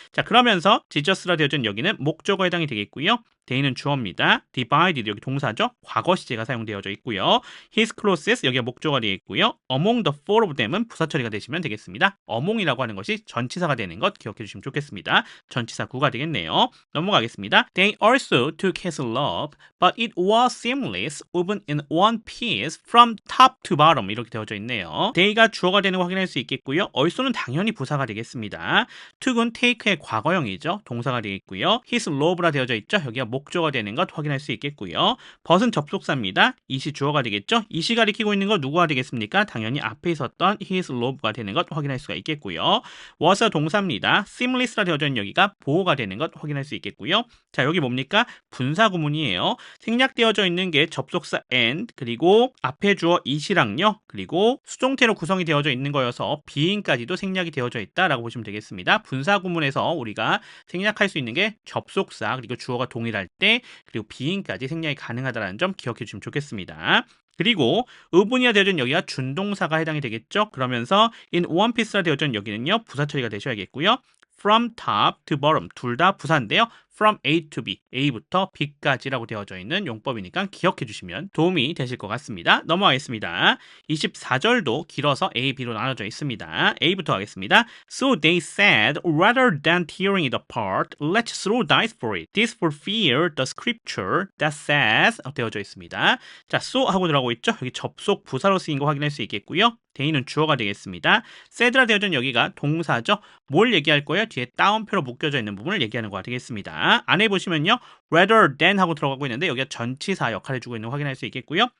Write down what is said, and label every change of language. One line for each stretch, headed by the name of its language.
Korean: 자, 그러면서 Jesus라 되어져 있는 여기는 목적어에 해당이 되겠고요. they는 주어입니다. divided 여기 동사죠. 과거 시제가 사용되어져 있고요.
English: his clothes
Korean: 여기가 목적어가 되어 있고요.
English: among the four of them은
Korean: 부사 처리가 되시면 되겠습니다. among이라고 하는 것이 전치사가 되는 것 기억해 주시면 좋겠습니다. 전치사 구가 되겠네요. 넘어가겠습니다.
English: They also took his robe, but it was seamless, woven in one piece from top to bottom
Korean: 이렇게 되어져 있네요. they가 주어가 되는 거 확인할 수 있겠고요. also는 당연히 부사가 되겠습니다. took은 take의 과거형이죠. 동사가 되겠고요.
English: his robe라
Korean: 되어져 있죠. 여기가 목적어가 되는 것 확인할 수 있겠고요. 벗은 접속사입니다. it이 주어가 되겠죠. it이 가리키고 있는 거 누구가 되겠습니까? 당연히 앞에 있었던
English: his robe가
Korean: 되는 것 확인할 수가 있겠고요. was 동사입니다. seamless라 되어져 있는 여기가 보호가 되는 것 확인할 수 있겠고요. 자, 여기 뭡니까? 분사 구문이에요. 생략되어져 있는 게 접속사 and 그리고 앞에 주어 it이랑요. 그리고 수동태로 구성이 되어져 있는 거여서 being까지도 생략이 되어져 있다라고 보시면 되겠습니다. 분사 구문에서 우리가 생략할 수 있는 게 접속사 그리고 주어가 동일할 때 그리고 being까지 생략이 가능하다는 점 기억해 주시면 좋겠습니다. 그리고 의분이라 되어져 있는 여기가 준동사가 해당이 되겠죠. 그러면서
English: in one piece라
Korean: 되어져 있는 여기는요. 부사 처리가 되셔야겠고요.
English: from top to bottom
Korean: 둘 다 부사인데요.
English: from A to B,
Korean: A부터 B까지라고 되어져 있는 용법이니까 기억해 주시면 도움이 되실 것 같습니다. 넘어가겠습니다. 24절도 길어서 A, B로 나눠져 있습니다. A부터 하겠습니다.
English: So they said, rather than tearing it apart, let's throw dice for it. This fulfilled the scripture that says
Korean: 되어져 있습니다. 자, so 하고 들어가고 있죠. 여기 접속 부사로 쓰인 거 확인할 수 있겠고요. they는 주어가 되겠습니다. said라 되어져 있는 여기가 동사죠. 뭘 얘기할 거예요? 뒤에 따옴표로 묶여져 있는 부분을 얘기하는 거가 되겠습니다. 안에 보시면요.
English: rather than
Korean: 하고 들어가고 있는데 여기가 전치사 역할을 해주고 있는 거 확인할 수 있겠고요.